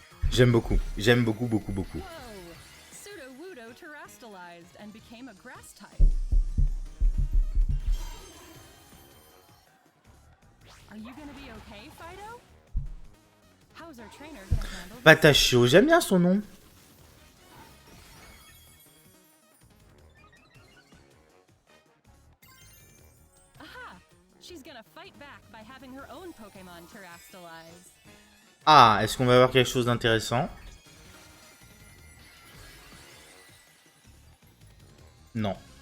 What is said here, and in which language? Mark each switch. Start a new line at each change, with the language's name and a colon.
French: J'aime beaucoup, beaucoup.
English: Sudowoodo terastallized and became a grass type. Are you gonna be okay, Fido? How's our trainer gonna handle this?
French: Patachio, j'aime bien son nom. Aha!
English: She's gonna fight back by having her own Pokémon terastallize.
French: Ah, est-ce qu'on va avoir quelque chose d'intéressant? Non.